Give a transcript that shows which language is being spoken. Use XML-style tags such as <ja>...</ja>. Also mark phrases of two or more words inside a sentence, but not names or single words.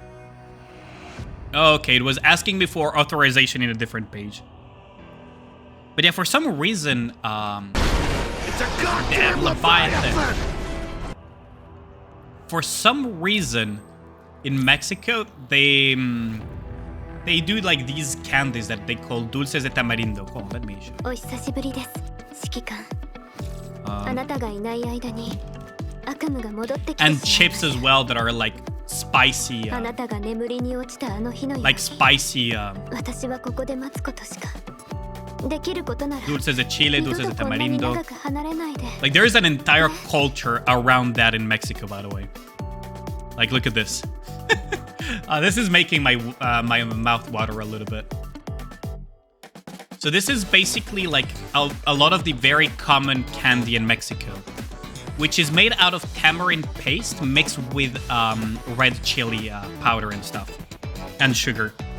<en>Okay, it was asking me for authorization in a different page. But yeah, for some reason, It's a goddamn Leviathan! For some reason, in Mexico, they do like these candies that they call</en> <es>dulces de tamarindo.</es> <en>Oh, let me show.</en> <ja>お久しぶりです指揮官あなたがいない間に悪夢が戻ってきて</ja> <en>And chips as well that are like spicy,</en> <ja>あなたが眠りに落ちたあの日のように</ja> <en>like spicy</en> <ja>私はここで待つことしかできることなら</ja> <es>dulces de chile,</es> <ja>二度</ja> <es>dulces</es> <ja>と</ja> <es>de</es> <ja>こんなに</ja> <es>tamarindo.</es> <ja>長く離れないで</ja> <en>Like there is an entire culture around that in Mexico, by the way. Like look at this. This is making my my mouth water a little bit. So this is basically like a lot of the very common candy in Mexico, which is made out of tamarind paste mixed with red chili powder and stuff, and sugar.</en>